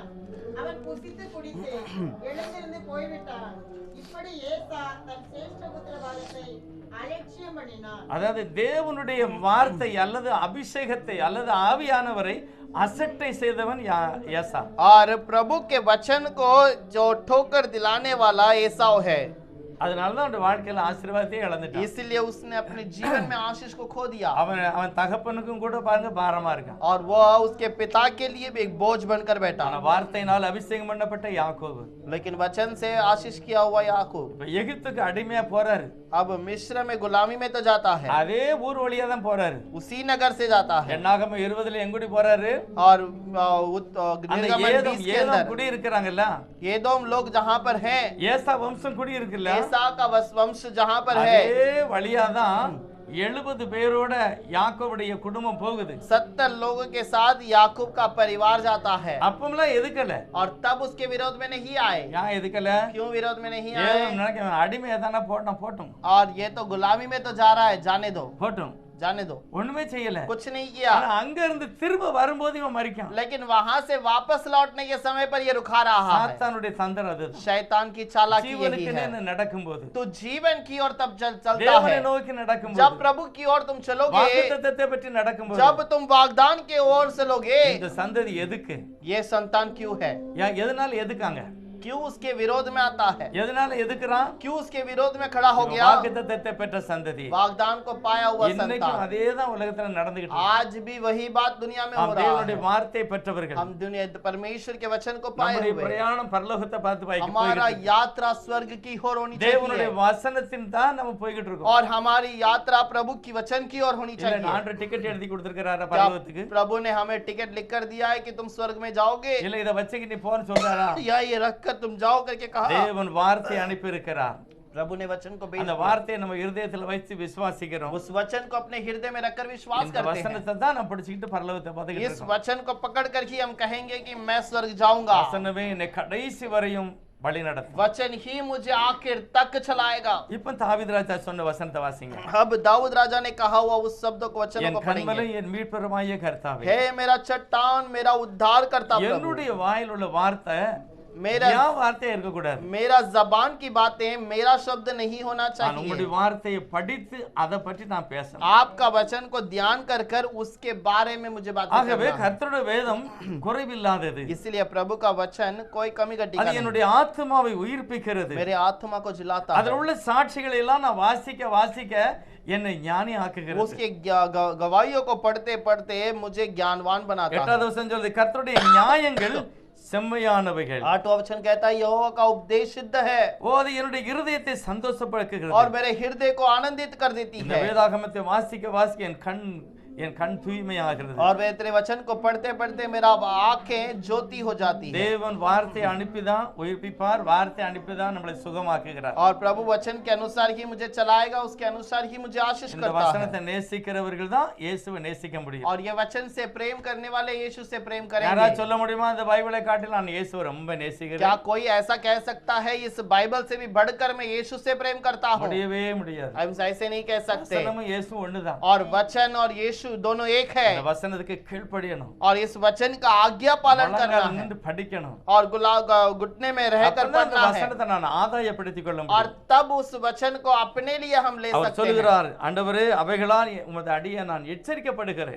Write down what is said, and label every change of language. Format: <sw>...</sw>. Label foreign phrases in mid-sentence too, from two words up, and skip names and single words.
<ta>அவன் புசித்து குடித்து எழுந்திருந்து போய்விட்டான். இப்படி ஏசா தன் சேஷ்ட புத்திரவாதத்தை அலட்சியம் பண்ணினான். அதாவது தேவனுடைய வார்த்தை அல்லது அபிஷேகத்தை அல்லது ஆவியானவரை அசட்டை செய்தவன் ஏசா.</ta> <hi>और प्रभु के वचन को जो ठोकर दिलाने वाला एसाव है,</hi> <ta>அதனாலதான் அவன் வாழ்க்கையில ஆசீர்வாதத்தை இழந்துட்டான்.</ta> <hi>इसलिए उसने अपने जीवन में आशीष को खो दिया।</hi> <ta>அவன் தகப்பனுக்கும் கூட பாருங்க பாரமா இருக்கான்.</ta> <hi>और वो उसके पिता के लिए भी एक बोझ बनकर बैठा।</hi> <ta>ஆனா வார்த்தையினால் அபிஷேகம் பண்ணப்பட்ட யாக்கோபு</ta> <hi>लेकिन वचन से आशीष किया हुआ याकूब</hi> <ta>இப்ப எகிப்துக்கு அடிமையா போறாரு.</ta> <hi>अब मिस्र में गुलामी में तो जाता है,</hi> <ta>அதே ஊர் வழியா தான் போறாரு.</ta> <hi>उसी नगर से जाता है।</hi> <ta>என்னாகமம் 20ல எங்குடி போறாரு?</ta> <hi>और</hi> <ta>அந்த</ta> <hi>निर्गमन 20 के</hi> <ta>ஏதோம்</ta> <hi>अंदर</hi> <ta>குடி இருக்கிறாங்கல்ல,</ta> <hi>एदोम लोग जहां पर हैं,</hi> <ta>ஏசா வம்சம் குடி இருக்குல்ல,</ta> <hi>एसा का वंश जहां पर</hi> <ta>அதே</ta> <hi>है,</hi> <ta>வழியா தான் 70 பேரோட யாக்கோபுடைய குடும்பம் போகுது.</ta> <hi>70 लोगों के साथ याकूब का परिवार जाता है।</hi> <ta>அப்பமெல்லாம் எதுக்கல?</ta> <hi>और तब उसके विरोध में नहीं आए।</hi> <ta>ஏன் எதுக்கல?</ta> <hi>क्यों विरोध में नहीं</hi> <ta>ஏதோ</ta> <hi>आए?</hi> <ta>நினைக்க அடிமையா தானே போட்டும்</ta> <hi>और ये तो गुलामी में तो जा रहा है, जाने दो, जाने दो,</hi> <ta>ஒண்ணுமே செய்யல.</ta> <hi>कुछ नहीं किया।</hi> <ta>ஆனா அங்க இருந்து திரும்ப வரும்போது இவன் மரிக்கான்.</ta> <hi>लेकिन वहां से वापस लौटने के समय पर ये रुका रहा है।</hi> <ta>சாத்தானுடைய தந்திரம் அது.</ta> <hi>शैतान की चालाकी यही</hi> <ta>ஜீவனுக்கு</ta> <hi>है।</hi> <ta>நடக்கும்போது,</ta> <hi>तो जीवन की ओर तब चलता</hi> <ta>தேவனை</ta> <hi>है,</hi> <ta>நோக்கி நடக்கும்போது,</ta> <hi>जब प्रभु की ओर तुम चलोगे,</hi> <ta>வாக்குத்தத்தத்தை பற்றி நடக்கும்போது,</ta> <hi>जब तुम वागदान के ओर चलोगे।</hi> <ta>இந்த சந்ததி எதுக்கு?</ta> <hi>ये संतान क्यों है?</hi> <ta>எதனால எதுக்காங்க?</ta> <hi>क्यों उसके विरोध में आता है?</hi> <ta>எதனால எதுக்குறான்?</ta> <hi>क्यों उसके विरोध में खड़ा हो गया?</hi> <ta>வாக்குத்தத்தத்தை பெற்ற சந்ததி.</ta> <hi>वागदान को पाया हुआ</hi> <ta>இன்னைக்கும்</ta> <hi>संतान।</hi> <ta>அதேதான் உலகத்துல நடந்துகிட்டு இருக்கு.</ta> <hi>आज भी वही बात दुनिया में हो</hi> <ta>நாம்</ta> <hi>रहा</hi> <ta>தேவனுடைய</ta> <hi>है।</hi> <ta>வார்த்தை பெற்றவர்கள்.</ta> <hi>हम दुनिया परमेश्वर के वचन को पाए</hi> <ta>நம்முடைய</ta> <hi>हुए,</hi> <ta>பிரயாணம் பரலோகத்தை பார்த்து</ta> <hi>हमारा</hi> <ta>போய்கிட்டு</ta> <hi>यात्रा स्वर्ग की ओर होनी</hi> <ta>தேவனுடைய</ta> <hi>चाहिए।</hi> <ta>வசனத்தின் தான் நம்ம போய்கிட்டு இருக்கோம்.</ta> <hi>और हमारी यात्रा प्रभु की वचन की ओर होनी</hi> <ta>இல்ல</ta> <hi>चाहिए।</hi> <ta>ஆண்டவர் டிக்கெட் எழுதி கொடுத்திருக்காரா</ta> <hi>क्या</hi> <ta>பரலோகத்துக்கு?</ta> <hi>प्रभु ने हमें टिकट लिख कर दिया है कि तुम स्वर्ग में जाओगे,</hi> <ta>இல்ல இத வச்சுக்கிட்டு நீ போன்னு சொல்றாரா?</ta> <hi>या ये रख कर तुम जाओ करके कहा?</hi> <ta>தேவன் வார்த்தை அனுப்பி இருக்கிறார்.</ta> <hi>प्रभु ने वचन को भेज</hi> <ta>அந்த</ta> <hi>दिया।</hi> <ta>வார்த்தையை நம்ம இருதயத்துல வச்சு விசுவாசிக்கிறோம்.</ta> <hi>उस वचन को अपने हृदय में रखकर विश्वास</hi> <ta>இந்த</ta> <hi>करते हैं।</hi> <ta>வசனத்தை தான் நம்ம பிடிச்சிட்டு பரலோகத்தை பார்த்துக்கிட்டு</ta> <hi>इस</hi> <ta>இருக்கோம்.</ta> <hi>वचन को पकड़ कर ही हम कहेंगे कि मैं स्वर्ग जाऊंगा।</hi> <ta>வசனமே என்னை கடைசி வரையும் வழி நடத்தும்.</ta> <hi>वचन ही मुझे आखिर तक चलाएगा।</hi> <ta>இப்ப தாவீது ராஜா சொன்ன வசனத்தை வாசிங்க.</ta> <hi>अब दाऊद राजा ने कहा हुआ उस शब्द को वचन</hi> <ta>என்</ta> <hi>को</hi> <ta>கண்மலை</ta> <hi>पढ़ेंगे।</hi> <ta>என் மீட்பருமாகிய கர்த்தாவே,</ta> <hi>हे मेरा चट्टान, मेरा उद्धार करता प्रभु।</hi> <ta>என்னுடைய வாயில் உள்ள வார்த்தை</ta> <hi>मेरा</hi> <ta>என் வார்த்தையா இருக்க கூடாது.</ta> <hi>मेरा जबान की बातें मेरा शब्द नहीं होना</hi> <ta>நான்</ta> <hi>चाहिए।</hi> <ta>உங்களுடைய வார்த்தையை படித்து அதை பற்றி நான் பேசணும்.</ta> <hi>आपका वचन को ध्यान कर कर उसके बारे में मुझे बात</hi> <ta>ஆகவே</ta> <hi>करना है।</hi> <ta>கர்த்தருடைய வேதம் குறைவில்லாதது.</ta> <hi>इसलिए प्रभु का वचन कोई कमी घटी</hi> <ta>அது</ta> <hi>नहीं।</hi> <ta>என்னுடைய ஆத்மாவை உயிர்ப்பிக்கிறது.</ta> <hi>मेरे आत्मा को जिलाता</hi> <ta>அதில்</ta> <hi>है।</hi> <ta>உள்ள சாட்சிகளை எல்லாம் நான் வாசிக்க என்னை ஞானி ஆக்குகிறது.</ta> <hi>उसके गवाहियों को पढ़ते पढ़ते मुझे ज्ञानवान बनाता है।</hi> <ta>8வது வசனம் சொல்லுது, கர்த்தருடைய நியாயங்கள் செம்மையானவைகள்.</ta> <hi>8वां वचन कहता है यहोवा का उपदेश सिद्ध है</hi> <ta>ஓ அது என்னுடைய இருதயத்தை சந்தோஷப்படுத்துகிறது.</ta> <hi>और मेरे हृदय को आनंदित कर देती</hi> <ta>இந்த</ta> <hi>है।</hi> <ta>வேதாகமத்தை வாசிக்க என் கண் தூய்மையாகிறது.</ta> <hi>और वे तेरे वचन को पढ़ते पढ़ते मेरा आंखें ज्योति हो जाती है।</hi> <ta>தேவன் வார்த்தை அனுப்பிதான் உயிர்ப்பிப்பார், வார்த்தை அனுப்பிதான் நம்மளை சுகமாக்குகிறார்.</ta> <hi>और प्रभु वचन के अनुसार ही मुझे चलाएगा, उसके अनुसार ही मुझे आशीष</hi> <ta>இந்த</ta> <hi>करता</hi> <ta>வசனத்தை</ta> <hi>है।</hi> <ta>நேசிக்கிறவர்கள் தான் இயேசுவை நேசிக்க முடியும்.</ta> <hi>और ये वचन से प्रेम करने वाले यीशु से प्रेम</hi> <ta>யாராவது</ta> <hi>करेंगे।</hi> <ta>சொல்ல முடியுமா இந்த பைபிளை காட்டில் நான் இயேசுவை ரொம்ப</ta> <hi>क्या</hi> <ta>நேசிக்கிறேன்?</ta> <hi>कोई ऐसा कह सकता है इस बाइबल से भी बढ़कर मैं यीशु से प्रेम करता हूँ?</hi> <ta>முடியவே முடியாது.</ta> <hi>हम ऐसे नहीं कह सकते।</hi> <ta>வசனமும் இயேசு ஒண்ணுதான்.</ta> <hi>और वचन और यीशु यीशु दोनों एक है</hi> <ta>இந்த வசனத்துக்கு கீழ்ப்படியணும்,</ta> <hi>और इस वचन का आज्ञा पालन करना</hi> <ta>முழங்கால்</ta> <hi>है</hi> <ta>நின்று படிக்கணும்.</ta> <hi>और घुटने में रहकर</hi> <ta>அப்பதான் அந்த</ta> <hi>पढ़ना है</hi> <ta>வசனத்தை நான் ஆதாயப்படுத்திக் கொள்ள</ta> <hi>और</hi> <ta>முடியும்.</ta> <hi>तब उस वचन को अपने लिए हम ले</hi> <ta>அவர்</ta> <hi>सकते हैं।</hi> <ta>சொல்லுகிறார், ஆண்டவரே அவைகளால் உமது அடியை நான் எச்சரிக்கப்படுகிறேன்,</ta>